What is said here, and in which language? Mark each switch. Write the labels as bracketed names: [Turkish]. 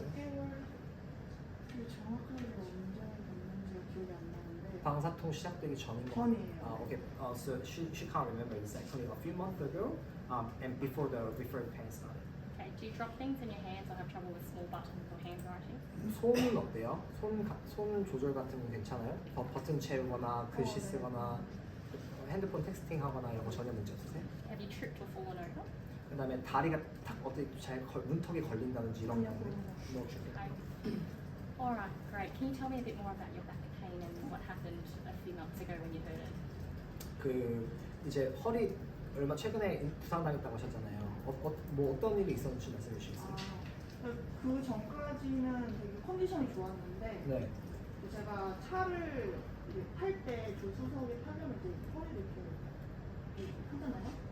[Korean] 몇 개월 정확하게 언제 됐는지가 기억이 안 나는데 방사통 시작되기 전인 거. 전이에요. [English] Okay. So she can't remember exactly. A few months ago, and before the referred pain started. Okay, do you drop things in your hands or have trouble with small buttons or handwriting? [Korean] 손은 어때요? 손 조절 같은 건 괜찮아요? 버튼 채우거나 글씨 네. 쓰거나 핸드폰 텍스팅하거나 이런 거 전혀 문제 없으세요? [English] Have you tripped or fallen over? [Korean] 그다음에 다리가 딱 어떻게 잘 문턱에 걸린다든지 이런 거. 아니요, 그런 거 [English] No trouble. Okay. Alright, great. Can you tell me a bit more about your back pain and what happened a few months ago when you heard it? [Korean] 그 이제 허리 얼마 최근에 부상 당했다고 하셨잖아요. 뭐 어떤 일이 있었는지 말씀해 주시겠어요? 그 전까지는 되게 컨디션이 좋았는데 네. 제가 차를 탈 때 조수석에 타려면 이제 허리를 이렇게 하잖아요.